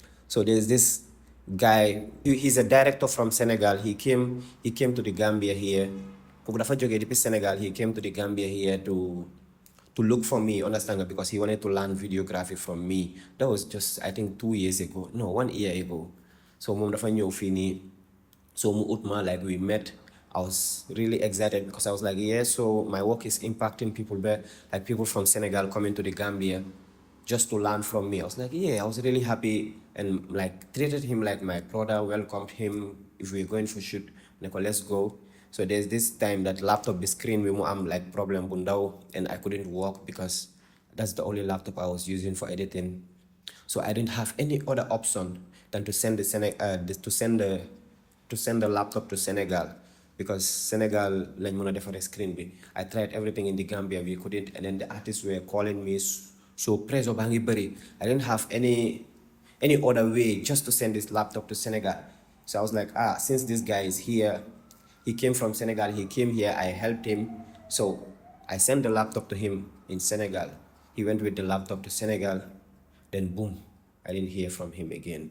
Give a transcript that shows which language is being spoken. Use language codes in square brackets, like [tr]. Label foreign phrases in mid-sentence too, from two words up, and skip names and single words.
[en] So there's this guy, he's a director from Senegal. He came to the Gambia here. Senegal, he came to the Gambia here to look for me, understand, because he wanted to learn videography from me. That was just I think 2 years ago, no, 1 year ago. [wo] So mom dafa ñëw fii nii, so mu ut ma, [en] like we met. I was really excited because I was like, yeah, so my work is impacting people there, like people from Senegal coming to the Gambia just to learn from me. I was like, yeah, I was really happy and like treated him like my brother, welcomed him. If we're going for shoot, like, let's go. So there's this time that laptop, the screen, I'm like problem bundao, and I couldn't work because that's the only laptop I was using for editing. So I didn't have any other option than to send the laptop to Senegal. [wo] because Senegal lañ mën a defaree screen bi. [en] I tried everything in the Gambia, we couldn't, and then the artists were calling me, so pressure [wo] baa ngi bëri. [en] I didn't have any other way just to send this laptop to Senegal. So I was like, since this guy is here, he came from Senegal, he came here, I helped him. So I sent the laptop to him in Senegal. He went with the laptop to Senegal, then boom, I didn't hear from him again.